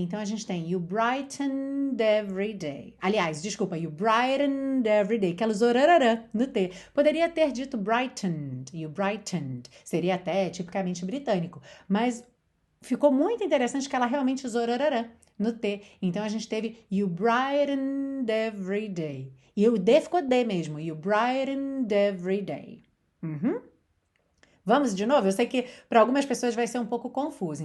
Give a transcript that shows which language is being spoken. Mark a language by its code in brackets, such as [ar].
[pt] Então, a gente tem [en] you brightened every day. [pt] Aliás, desculpa, you brightened every day, que ela usou rarará no T. Poderia ter dito brightened, [en] you brightened. [pt] Seria até tipicamente britânico. Mas ficou muito interessante que ela realmente usou rarará no T. Então, a gente teve [en] you brightened every day. [pt] E o D ficou D mesmo. [en] You brightened every day. [pt] Vamos de novo? Eu sei que para algumas pessoas vai ser um pouco confuso.